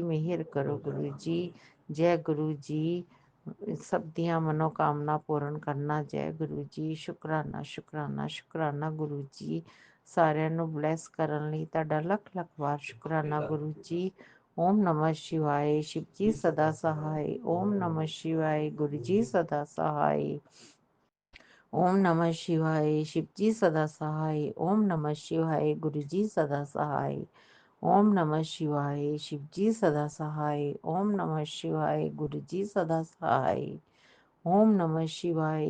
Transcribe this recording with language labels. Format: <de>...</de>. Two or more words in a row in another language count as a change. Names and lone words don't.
<pa>ਮਿਹਰ ਕਰੋ ਗੁਰੂ ਜੀ। ਜੈ ਗੁਰੂ ਜੀ। ਸਭ ਦੀਆਂ ਮਨੋਕਾਮਨਾ ਪੂਰਨ ਕਰਨਾ। ਜੈ ਗੁਰੂ ਜੀ। ਸ਼ੁਕਰਾਨਾ ਸ਼ੁਕਰਾਨਾ ਸ਼ੁਕਰਾਨਾ ਗੁਰੂ ਜੀ। ਸਾਰਿਆਂ ਨੂੰ ਬਲੈਸ ਕਰਨ ਲਈ ਤੁਹਾਡਾ ਲੱਖ ਲੱਖ ਵਾਰ ਸ਼ੁਕਰਾਨਾ ਗੁਰੂ ਜੀ।</pa> <hi>ओम नमः शिवाय। शिव जी सदा सहाय। ओम नमः शिवाय। गुरु जी सदा सहाय। ओम नमः शिवाय। शिव जी सदा सहाय। ओम नमः शिवाय। गुरु जी सदा सहाय। ओम नमः शिवाय। शिव जी सदा सहाय। ओम नमः शिवाय। गुरु जी सदा सहाय। ओम नमः शिवाय।</hi>